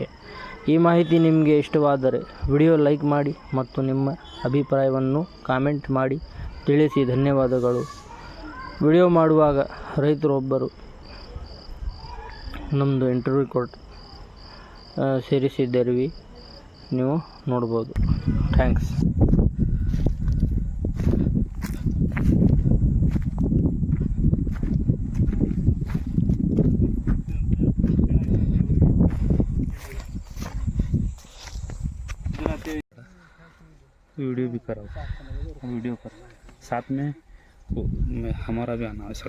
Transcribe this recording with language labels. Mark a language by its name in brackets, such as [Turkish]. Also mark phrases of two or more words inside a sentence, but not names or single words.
[Kannada] ಈ ಮಾಹಿತಿ ನಿಮಗೆ ಇಷ್ಟವಾದರೆ ವಿಡಿಯೋ ಲೈಕ್ ಮಾಡಿ ಮತ್ತು ನಿಮ್ಮ ಅಭಿಪ್ರಾಯವನ್ನು ಕಾಮೆಂಟ್ ಮಾಡಿ ತಿಳಿಸಿ. ಧನ್ಯವಾದಗಳು. ವಿಡಿಯೋ ಮಾಡುವಾಗ ರೈತರೊಬ್ಬರು ನಮ್ಮದು ಇಂಟರ್ವ್ಯೂ ಸೇರಿಸಿದ್ದೀವಿ, ನೀವು ನೋಡ್ಬೋದು. ಥ್ಯಾಂಕ್ಸ್. [Hindi] वीडियो भी कराओ, वीडियो कर साथ में हमारा भी आना है सर.